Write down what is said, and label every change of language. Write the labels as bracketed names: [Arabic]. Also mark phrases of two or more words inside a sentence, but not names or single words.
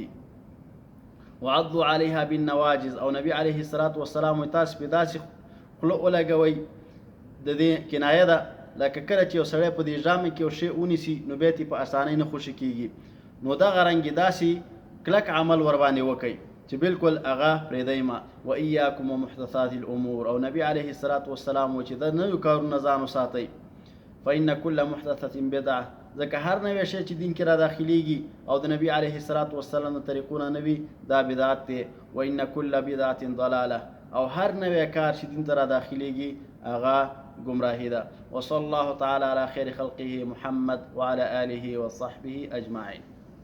[Arabic] وعضوا علیها بالنواجز، [Pashto] او نبی [Arabic] علیه الصلاة والسلام [Pashto] تاسو په داسې خوله ولګوئ، د دې کنایه ده لکه کله چې یو سړی په دې ژامې کې یو شی ونیسي نو بیا یې په اسانۍ نه خوشي کېږي. نو دغه رنګې داسې کلک عمل ورباندې وکئ چې بالکل هغه پرېږدئ ما. [Arabic] وایاکم ومحدثات الامور، [Pashto] او نبی [Arabic] علیه الصلاة والسلام [Pashto] و چې د نویو کارونو نه ځان وساتئ. [Arabic] فإن كل محدثة بدعة، [Pashto] ځکه هر نوی شی چې دین کې را داخلیږي او د نبی [Arabic] علیه الصلاة والسلام [Pashto] د طریقو نه نه وي، دا بدعت دی. [Arabic] وإن كل بدعة ضلالة، [Pashto] او هر نوی کار چې دین ته را داخلیږي هغه گمراهی ده. [Arabic] وصلی الله تعالی علی خیر خلقه محمد وعلى آله وصحبه أجمعين.